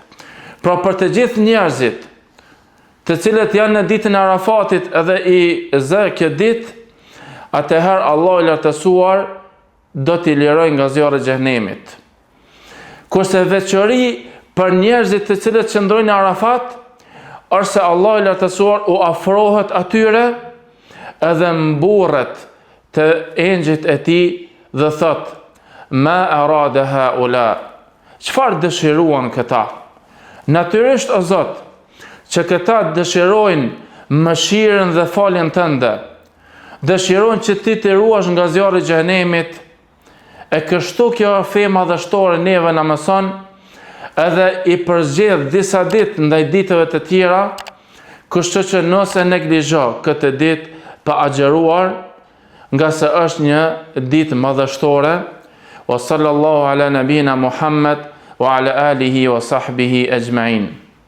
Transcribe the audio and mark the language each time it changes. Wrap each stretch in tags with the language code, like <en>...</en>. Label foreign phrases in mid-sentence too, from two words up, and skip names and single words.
<sq>Pra për të gjithë njerëzit të cilët janë në ditën e Arafatit edhe i zë kjo ditë, atëherë Allah i lartësuar do t'i liroj nga zjarri i xhenemit. Kurse veçori për njerëzit të cilët qëndrojnë në Arafat, është se Allah i lartësuar u afrohet atyre edhe mburret të engjëjt e tij dhe thot:</sq> <ar>ما أراد هؤلاء,</ar> <sq>çfarë dëshiruan këta? Natyrisht o Zot, që këta dëshirojnë mëshirën dhe faljen tënde, dëshirojnë që ti të ruash nga zjarri i xhenemit. E kështu kjo fe madhështore neve na mëson edhe i përzgjedh disa ditë ndaj ditëve të tjera, kështu që nëse neglizho këtë ditë pa agjëruar, nga se është një ditë madhështore.</sq> <ar>وصلى الله على نبينا محمد وعلى آله وصحبه أجمعين.</ar>